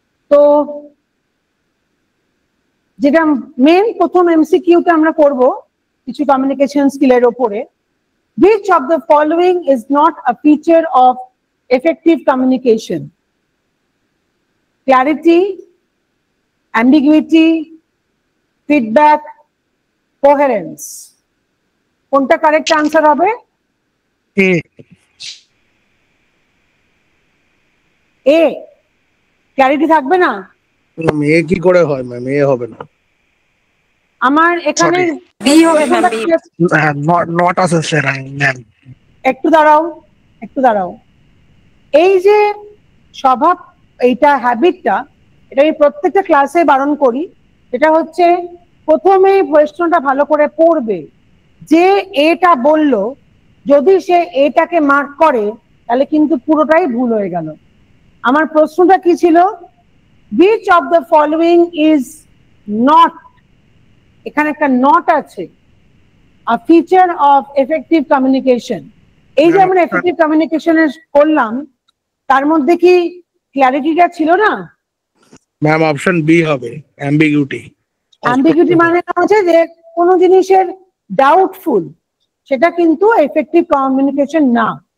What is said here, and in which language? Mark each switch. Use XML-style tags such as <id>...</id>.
<bn>তো যেটা মেন প্রথম এমসিকিউটা আমরা করব কিছু কমিউনিকেশন স্কিলের ওপরে,</bn> <en>which of the following is not a feature of effective communication? Clarity, ambiguity, feedback, coherence.</en> <bn>কোনটা কারেক্ট আনসার হবে? এ এ। ক্ল্যারিটি থাকবে না? এ কি করে হয় ম্যাম? এ হবে না। আমার এখানে বি হবে ma'am, B. Not associated ma'am. একটু দাঁড়াও, একটু দাঁড়াও। এই যে স্বভাব, এইটা হ্যাবিটটা, এটা আমি প্রত্যেকটা ক্লাসে বারণ করি। এটা হচ্ছে প্রথমে প্রশ্নটা ভালো করে পড়বে, যে এটা বললো, যদি সে এটাকে মার্ক করে তাহলে কিন্তু পুরোটাই ভুল হয়ে গেল। আমার প্রশ্নটা কি ছিল?</bn> <en>which of the following is not,</en> <bn>এখানে একটা নট আছে,</bn> <en>a feature of effective communication।</en> <bn>এই যে আমরা এফেক্টিভ কমিউনিকেশনের করলাম, তার মধ্যে কি ক্ল্যারিটিটা ছিল না? ম্যাম অপশন বি হবে, অ্যাম্বিগুইটি। অ্যাম্বিগুইটি মানে হচ্ছে যে কোনো জিনিসের ডাউটফুল, সেটা কিন্তু এফেক্টিভ কমিউনিকেশন না।</bn>